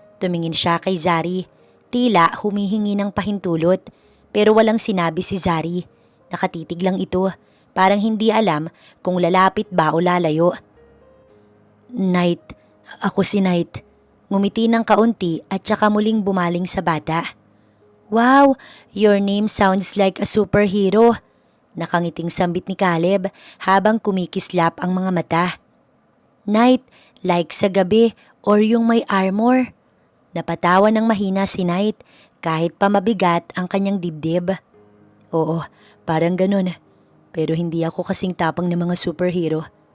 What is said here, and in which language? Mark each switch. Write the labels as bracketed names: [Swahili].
[Filipino] Tumingin siya kay Zari. Tila humihingi ng pahintulot. Pero walang sinabi si Zari. Nakatitig lang ito. Parang hindi alam kung lalapit ba o lalayo. "Knight, ako si Knight." Ngumiti ng kaunti at saka muling bumaling sa bata. [English] "Wow, your name sounds like a superhero." [Filipino] Nakangiting sambit ni Caleb habang kumikislap ang mga mata. "Knight, like sa gabi or yung may armor." Napatawa ng mahina si Knight kahit pa mabigat ang kanyang dibdib. "Oo, parang ganun. Pero hindi ako kasing tapang ng mga superhero."